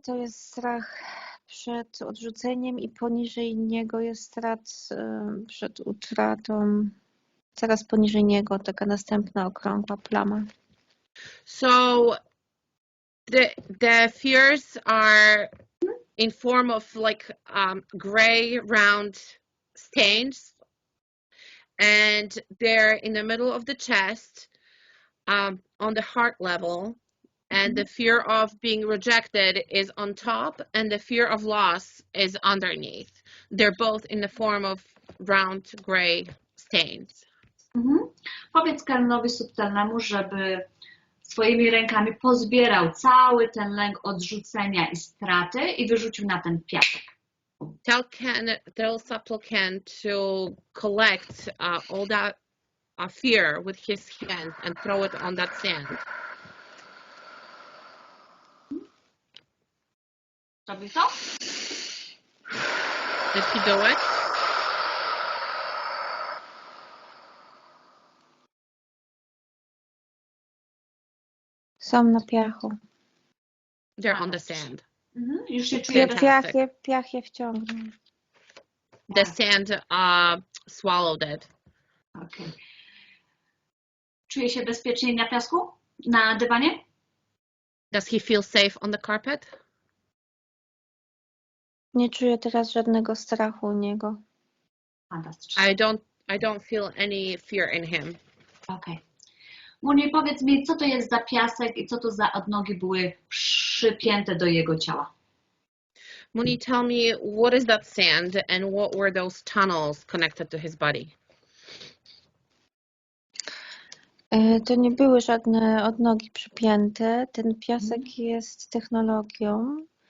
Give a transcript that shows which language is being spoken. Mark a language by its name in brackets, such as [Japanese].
[Polish] To jest strach przed odrzuceniem i poniżej niego jest strach przed utratą. Zaraz poniżej niego taka następna okrągła plama. [English] So the fears are in form of like gray round stains, and they're in the middle of the chest, on the heart level, and the fear of being rejected is on top, and the fear of loss is underneath. They're both in the form of round gray stains. [Polish] Powiedz Kenowi subtelnemu, żeby swoimi rękami pozbierał cały ten lęk odrzucenia i straty i wyrzucił na ten piasek. [English] Tell subtle Ken to collect all that fear with his hand and throw it on that sand. [Polish] Robi to? [English] Did he do it? [Polish] Są na piachu. [English] They're on the sand. [Polish] Już się czuję. Piach je wciągnął. [English] The sand swallowed it. Okay. [Polish] Czuje się bezpiecznie na piasku? Na dywanie? [English] Does he feel safe on the carpet? [Polish] Nie czuję teraz żadnego strachu u niego. Fantastycznie. [English] I don't feel any fear in him. Okay. [Polish] Moni, powiedz mi, co to jest za piasek i co to za odnogi były przypięte do jego ciała? [English] Moni, tell me, what is that sand and what were those tunnels connected to his body? [Polish] To nie były żadne odnogi przypięte. Ten piasek jest technologią.